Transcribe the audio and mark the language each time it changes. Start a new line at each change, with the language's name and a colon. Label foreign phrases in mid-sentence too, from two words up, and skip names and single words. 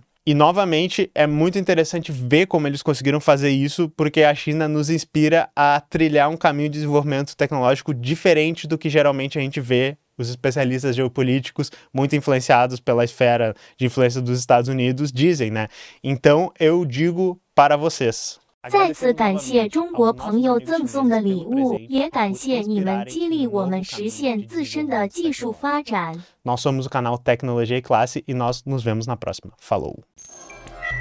Portuguese: E, novamente, é muito interessante ver como eles conseguiram fazer isso, porque a China nos inspira a trilhar um caminho de desenvolvimento tecnológico diferente do que geralmente a gente vê os especialistas geopolíticos, muito influenciados pela esfera de influência dos Estados Unidos, dizem, né? Então, eu digo para vocês.
Chinese: 再次感谢中国朋友赠送的礼物，也感谢你们激励我们实现自身的技术发展。
Portuguese: Nós somos o canal Tecnologia e Classe e nós nos vemos na próxima. Falou!